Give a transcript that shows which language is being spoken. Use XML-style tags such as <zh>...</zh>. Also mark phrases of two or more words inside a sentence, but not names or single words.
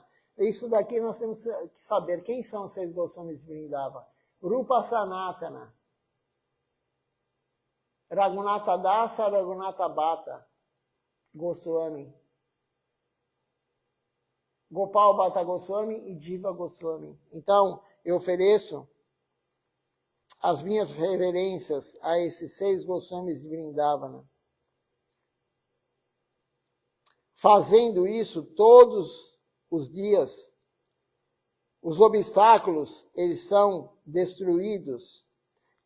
<pt>Isso daqui nós temos que saber quem são os 6 Goswamis de Vrindavana. Rupa Sanatana, Raghunatha Dasa, Raghunatha Bhatta, Goswami, Gopal Bhatta Goswami e Jiva Goswami. Então, eu ofereço as minhas reverências a esses 6 Goswamis de Vrindavana. Fazendo isso todos os dias, os obstáculos, eles são destruídos.</pt>